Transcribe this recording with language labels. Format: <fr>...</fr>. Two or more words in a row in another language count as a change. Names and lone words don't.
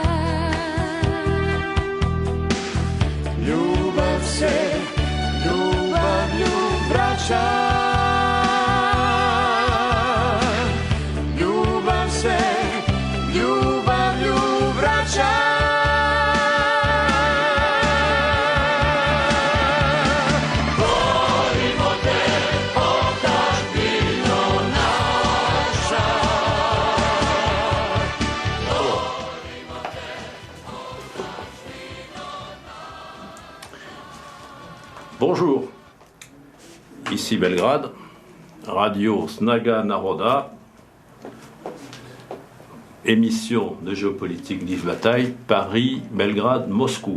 <sr>Ljubav se ljubavlju vraća, ljubav se ljubavlju vraća. Volimo te, otadžbino naša.</sr> <fr>Bonjour, ici Belgrade, radio Snaga Naroda, émission de géopolitique d'Yves Bataille, Paris, Belgrade, Moscou.</fr>